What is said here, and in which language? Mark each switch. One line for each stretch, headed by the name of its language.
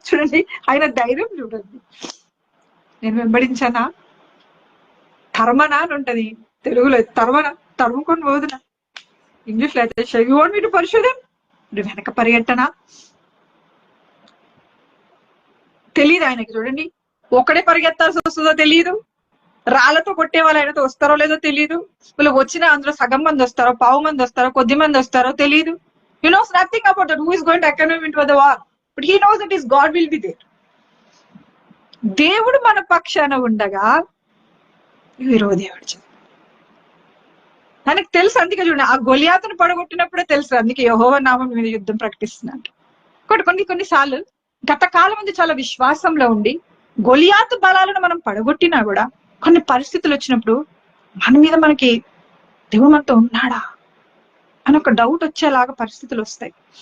Telugu: చూడండి ఆయన ధైర్యం చూడండి. నేను వెంబడించానా, తరమనా అని ఉంటది తెలుగులో, తరమనా, తరుముకొని పోదునా, ఇంగ్లీష్ లో అయితే
English: you want me to pursue them,
Telugu: నువ్వు వెనక పరిగెట్టనా, తెలియదు ఆయనకి. చూడండి, ఒకడే పరిగెత్తాల్సి వస్తుందో తెలియదు, రాళ్లతో కొట్టే వాళ్ళు ఆయనతో వస్తారో లేదో తెలియదు, వీళ్ళు వచ్చినా అందులో సగం మంది వస్తారో, పావు మంది వస్తారో, కొద్ది మంది వస్తారో తెలియదు.
English: He knows nothing about that, who is going to accompany him into the war, but he knows that his God will be there.
Telugu: దేవుడు మన పక్షాన ఉండగా విరోధి ఆయనకు తెలుసు. అందుకే చూడండి, ఆ గొలియాతును పడగొట్టినప్పుడే తెలుసు, అందుకే యెహోవా నామం మీద యుద్ధం ప్రకటిస్తున్నాడు. కొన్నిసార్లు గత కాలం మంది చాలా విశ్వాసంలో ఉండి గొలియాతు బలాలను మనం పడగొట్టినా కూడా కొన్ని పరిస్థితులు వచ్చినప్పుడు మన మీద మనకి దేవుడు మనతో ఉన్నాడా అని ఒక డౌట్ వచ్చేలాగా పరిస్థితులు వస్తాయి.